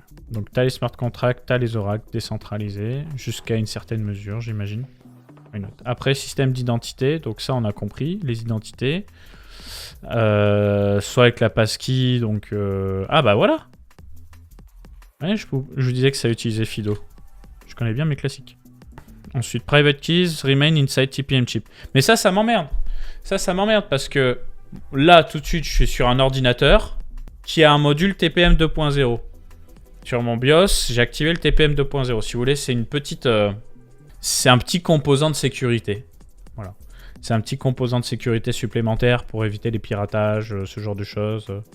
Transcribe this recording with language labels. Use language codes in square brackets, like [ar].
[fr] Donc t'as les smart contracts, t'as les oracles décentralisés, jusqu'à une certaine mesure, j'imagine. Après, système d'identité, donc ça on a compris, les identités. Soit avec la passkey, donc... Ah bah voilà. Ouais, je vous disais que ça utilisait Fido. Je connais bien mes classiques. Ensuite, [en] private keys remain inside TPM chip. [fr] Mais ça m'emmerde. Ça m'emmerde parce que là, tout de suite, je suis sur un ordinateur qui a un module TPM 2.0. Sur mon BIOS, j'ai activé le TPM 2.0. Si vous voulez, c'est une petite... c'est un petit composant de sécurité. Voilà. C'est un petit composant de sécurité supplémentaire pour éviter les piratages, ce genre de choses.